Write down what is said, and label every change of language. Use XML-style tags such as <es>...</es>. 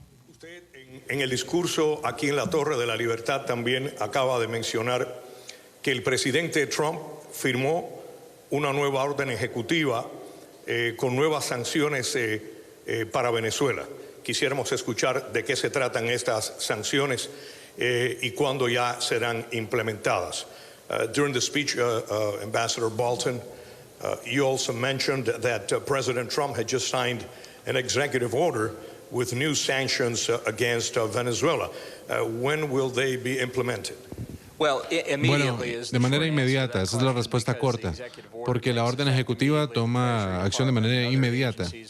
<es>Usted en el discurso aquí en la Torre de la Libertad también acaba de mencionar que el presidente Trump firmó una nueva orden ejecutiva con nuevas sanciones para Venezuela. Quisiéramos escuchar de qué se tratan estas sanciones y cuándo ya serán implementadas.</es> <en>During the speech, Ambassador Bolton, you also mentioned that President Trump had just signed an executive order with new sanctions against Venezuela. When will they be implemented?</en> <es>Bueno, de manera inmediata, esa es la respuesta corta, porque la orden ejecutiva toma acción de manera inmediata.</es>